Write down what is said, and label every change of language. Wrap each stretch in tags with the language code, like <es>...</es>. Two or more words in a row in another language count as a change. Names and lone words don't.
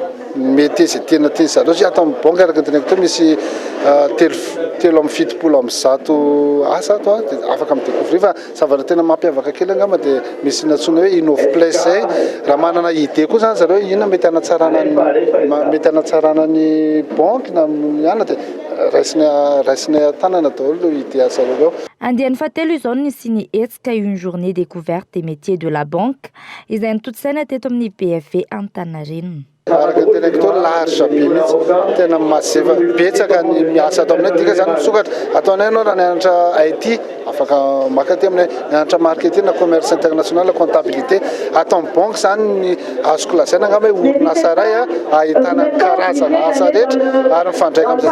<mg>Métier izay tena tian'zareo sy ato amin'ny banky araka teneniko teo misy telo amby 70 amby 100 asa ato dia afaka midécouvrir fa zavatra tena mampiavaka kely angamba dia misy natsoina hoe Innovplace zay. Raha manana idée koa zany zareo inona mety hanatsarana ny banky na ihana dia raisiny tanana daholo idée azareo. Andiany fahatelo izao nisy ny hetsika</mg> <fr>une journée découverte des métiers de la banque</fr> <mg>izay nitotosaina teto amin'ny BFV Antaninarenina. araka teneko to large be mihitsy tena mazeva betsaka ny miasa atao aminay dika zany misokatra ataonay anao raha nianatra IT afaka maka ty aminay nianatra marketing na</mg> <fr>commerce international comptabilité</fr> <mg>atao amin'ny banque zany ny azoko lazaina angamba hoe orinasa ray ahitana karazana asa rehetra ary mifandraika amin'izay</mg>